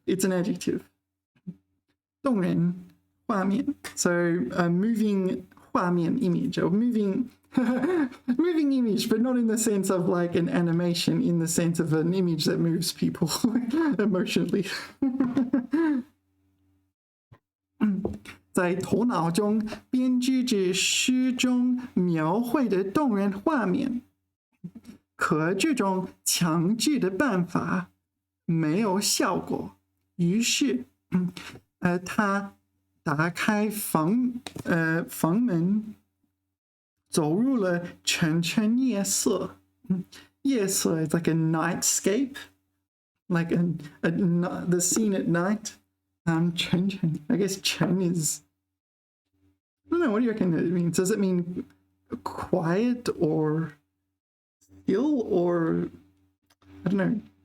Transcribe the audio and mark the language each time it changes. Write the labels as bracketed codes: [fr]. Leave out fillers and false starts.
[en] It's an adjective. [zh] 动人画面. [en] So a moving 画面 image, or moving moving image, but not in the sense of like an animation, in the sense of an image that moves people emotionally. [zh] 在头脑中编织着诗中描绘的动人画面，可这种强制的办法没有效果，于是他打开房门，走入了沉沉夜色。 [en] 夜色 is like a nightscape, like the scene at night. 沉沉, I guess 沉 is, I don't know, what do you reckon it means? Does it mean quiet or still, or I don't know.